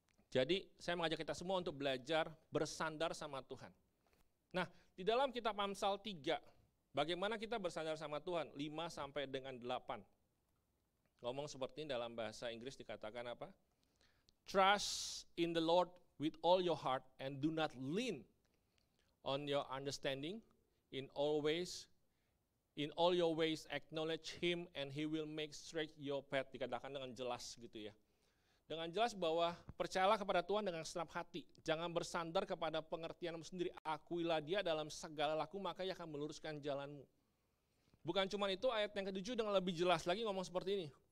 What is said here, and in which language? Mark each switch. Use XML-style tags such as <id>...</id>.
<id>Jadi saya mengajak kita semua untuk belajar bersandar sama Tuhan. Nah, di dalam kitab Amsal 3, bagaimana kita bersandar sama Tuhan? 5 sampai dengan 8. Ngomong seperti ini dalam bahasa Inggris dikatakan apa?</id> <en>Trust in the Lord with all your heart and do not lean on your understanding. In all your ways acknowledge Him and He will make straight your path.</en> <id>Dikatakan dengan jelas gitu ya. Dengan jelas bahwa percayalah kepada Tuhan dengan segenap hati. Jangan bersandar kepada pengertianmu sendiri. Akuilah Dia dalam segala laku, maka Ia akan meluruskan jalanmu. Bukan cuma itu, ayat yang ke-7 dengan lebih jelas lagi ngomong seperti ini.</id>